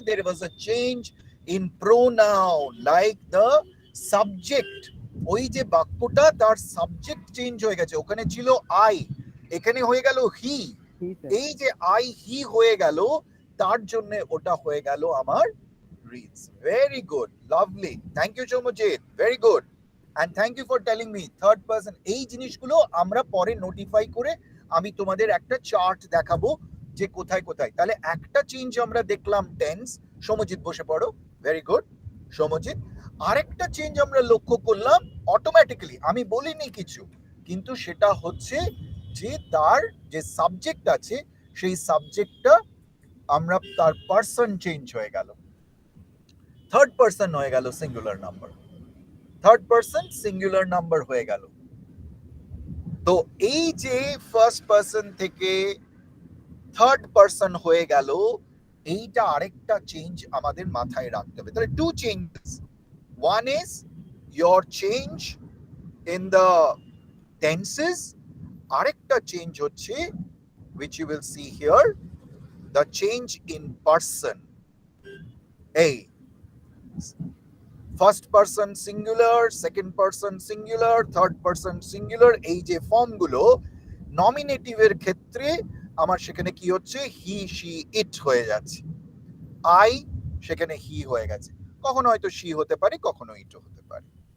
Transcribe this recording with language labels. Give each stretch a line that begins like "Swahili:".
English: There was a change in pronoun, like the subject.
Bangla: ওই যে বাক্যটা, তার সাবজেক্ট চেঞ্জ হয়ে গেছে, ওখানে ছিল আই, এখানে হয়ে গেল হি।
English: He sir.
Bangla: এই যে আই হি হয়ে গেল, তার জন্য ওটা হয়ে গেল আমার reads.
English: Very good, lovely. Thank you, Shomojit. Very good. And thank you for telling me third person.
Bangla: এই জিনিসগুলো আমরা পরে নোটিফাই করে আমি তোমাদের একটা চার্ট দেখাবো যে কোথায় কোথায়। তাহলে একটা চেঞ্জ আমরা দেখলাম টেন্স। সমজিৎ বসে পড়ো, ভেরি গুড সমজিৎ। আরেকটা চেঞ্জ আমরা লক্ষ্য করলাম অটোমেটিক্যালি, আমি বলিনি কিছু, কিন্তু সেটা হচ্ছে যে তার যে সাবজেক্ট আছে সেই সাবজেক্টটা আমরা তার পার্সন চেঞ্জ হয়ে গেল, থার্ড পার্সন হয়ে গেল, singular number, third person singular number হয়ে গেল। তো এই যে ফার্স্ট পার্সন থেকে থার্ড পার্সন হয়ে গেল, এইটা আরেকটা চেঞ্জ আমাদের মাথায় রাখতে হবে। তাহলে
English: two changes, one is your change in the tenses,
Bangla: আরেকটা চেঞ্জ হচ্ছে
English: which you will see here, the change in person।
Bangla: এই first person singular, second person singular, third person singular, এই যে ফর্মগুলো নমিনেটিভের ক্ষেত্রে আমার সেখানে কি হচ্ছে, হি শি ইট হয়ে যাচ্ছে, আই সেখানে হি হয়ে গেছে, কখনো হয়তো শি হতে পারে, কখনো ইট হতে পারে।